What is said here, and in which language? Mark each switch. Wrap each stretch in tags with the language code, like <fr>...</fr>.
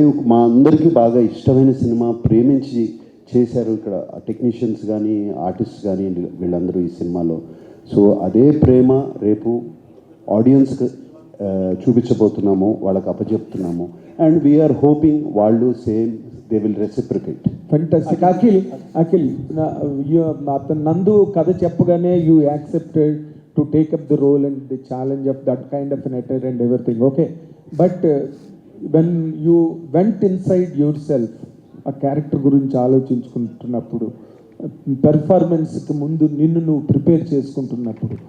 <te>మా అందరికీ బాగా ఇష్టమైన సినిమా, ప్రేమించి చేశారు ఇక్కడ టెక్నీషియన్స్ కానీ ఆర్టిస్ట్ కానీ వీళ్ళందరూ ఈ సినిమాలో. సో అదే ప్రేమ రేపు ఆడియన్స్కి చూపించబోతున్నాము, వాళ్ళకి అప్పచెప్తున్నాము.</te> <en>And we are hoping వాళ్ళు same they will reciprocate. Fantastic.</en> <te>Akhil అతను నందు కథ చెప్పగానే</te> <en>you accepted to take up the role and the challenge of that kind of an actor and everything, okay, but when you went inside yourself,</en> <te>ఆ character గురించి ఆలోచించుకుంటున్నప్పుడు, పెర్ఫార్మెన్స్కి ముందు నిన్ను నువ్వు prepare చేసుకుంటున్నప్పుడు</te>